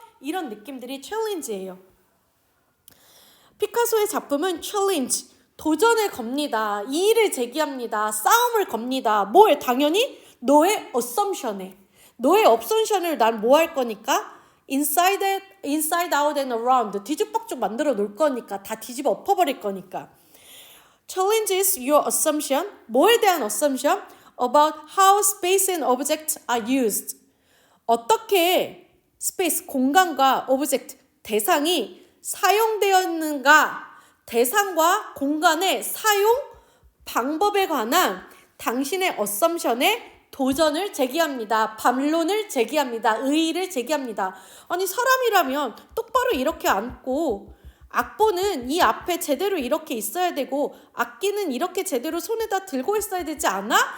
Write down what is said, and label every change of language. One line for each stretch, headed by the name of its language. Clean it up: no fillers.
Korean: 이런 느낌들이 챌린지예요. 피카소의 작품은 챌린지, 도전을 겁니다. 이의를 제기합니다. 싸움을 겁니다. 뭘? 당연히 너의 어썸션에. 너의 어썸션을 난 뭐 할 거니까?
English: inside out and around.
Korean: 뒤죽박죽 만들어 놓을 거니까. 다 뒤집어 엎어버릴 거니까.
English: Challenges your assumption.
Korean: 뭐에 대한 assumption?
English: About how space and object are used.
Korean: 어떻게 space, 공간과 object, 대상이 사용되었는가? 대상과 공간의 사용 방법에 관한 당신의 어썸션에 도전을 제기합니다. 반론을 제기합니다. 의의를 제기합니다. 아니 사람이라면 똑바로 이렇게 앉고 악보는 이 앞에 제대로 이렇게 있어야 되고 악기는 이렇게 제대로 손에다 들고 있어야 되지 않아?